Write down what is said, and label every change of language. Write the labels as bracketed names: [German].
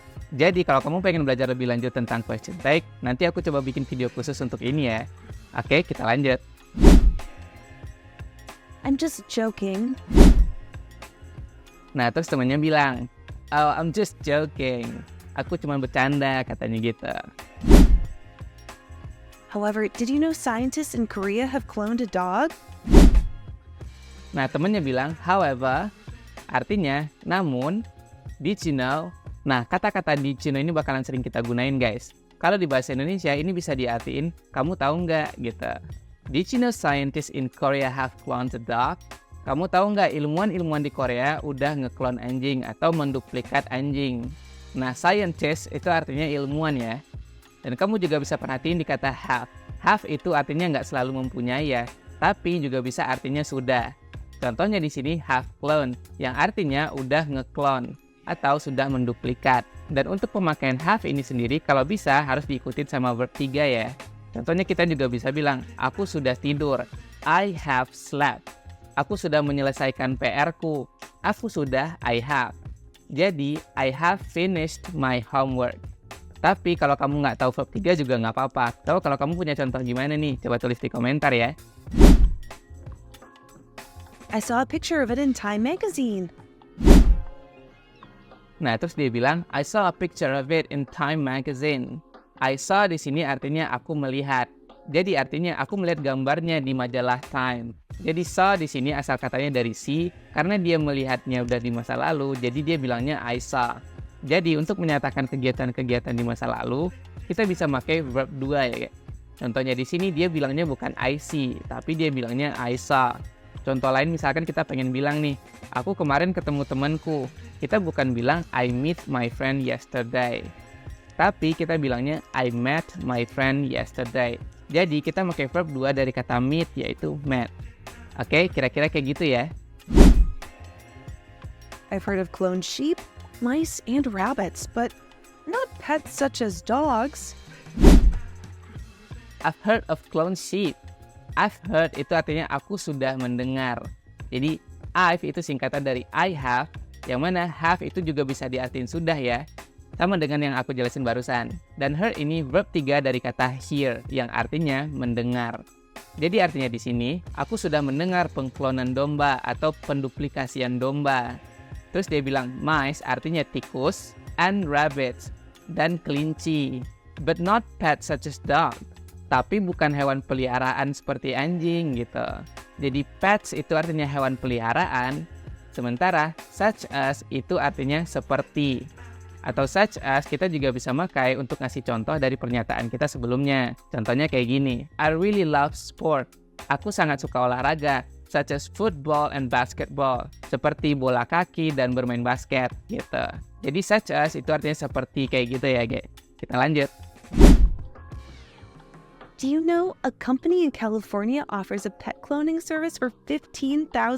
[Indonesian] Jadi kalau kamu pengen belajar lebih lanjut tentang question take, nanti aku coba bikin video khusus untuk ini ya. Oke, kita lanjut. [English] I'm just joking. [Indonesian] Nah terus temannya bilang, [English] oh I'm just joking. [Indonesian] Aku cuma bercanda katanya gitu. [English] However, did you know scientists in Korea have cloned a dog? [Indonesian] Nah temannya bilang, however, artinya namun, [English] did you know? [Indonesian] Nah kata-kata [English] did you know [Indonesian] ini bakalan sering kita gunain guys. Kalau di bahasa Indonesia ini bisa diartiin, kamu tahu nggak gitu. [English] Did you know scientists in Korea have cloned a dog? [Indonesian] Kamu tahu nggak ilmuwan-ilmuwan di Korea udah nge-clone anjing atau menduplikat anjing. Nah scientist itu artinya ilmuwan ya. Dan kamu juga bisa perhatiin di kata have. Have itu artinya nggak selalu mempunyai ya, tapi juga bisa artinya sudah. Contohnya di sini have clone, yang artinya udah nge-clone atau sudah menduplikat. Dan untuk pemakaian have ini sendiri kalau bisa harus diikutin sama verb 3 ya. Contohnya kita juga bisa bilang, aku sudah tidur. [English] I have slept. [Indonesian] Aku sudah menyelesaikan PR-ku. Aku sudah, [English] I have. [Indonesian] Jadi, [English] I have finished my homework. [Indonesian] Tapi kalau kamu nggak tahu verb 3 juga nggak apa-apa. Atau kalau kamu punya contoh gimana nih, coba tulis di komentar ya. [English] I saw a picture of it in Time magazine. [Indonesian] Nah, terus dia bilang, [English] I saw a picture of it in Time magazine. [Indonesian] I saw di sini artinya aku melihat. Jadi artinya aku melihat gambarnya di majalah Time. Jadi saw di sini asal katanya dari see, karena dia melihatnya udah di masa lalu, jadi dia bilangnya I saw. Jadi untuk menyatakan kegiatan-kegiatan di masa lalu, kita bisa pakai verb 2 ya. Contohnya di sini dia bilangnya bukan I see, tapi dia bilangnya I saw. Contoh lain misalkan kita pengen bilang nih, aku kemarin ketemu temanku. Kita bukan bilang [English] I meet my friend yesterday. [Indonesian] Tapi kita bilangnya [English] I met my friend yesterday. [Indonesian] Jadi kita pakai verb 2 dari kata meet yaitu met. Oke, kira-kira kayak gitu ya. [English] I've heard of cloned sheep, mice, and rabbits, but not pets such as dogs. I've heard of cloned sheep. [Indonesian] I've heard itu artinya aku sudah mendengar. Jadi I've itu singkatan dari I have, yang mana have itu juga bisa diartiin sudah ya. Sama dengan yang aku jelasin barusan. Dan heard ini verb 3 dari kata hear, yang artinya mendengar. Jadi artinya di sini, aku sudah mendengar pengklonan domba atau penduplikasian domba. Terus dia bilang mice artinya tikus, and rabbits, dan kelinci. [English] But not pets such as dog. [Indonesian] Tapi bukan hewan peliharaan seperti anjing gitu. Jadi pets itu artinya hewan peliharaan, sementara such as itu artinya seperti. Atau such as kita juga bisa pakai untuk ngasih contoh dari pernyataan kita sebelumnya. Contohnya kayak gini, [English] I really love sport. [Indonesian] Aku sangat suka olahraga, [English] such as football and basketball. [Indonesian] Seperti bola kaki dan bermain basket gitu. Jadi such as itu artinya seperti kayak gitu ya, guys. Kita lanjut. [English] Do you know a company in California offers a pet cloning service for $15,000?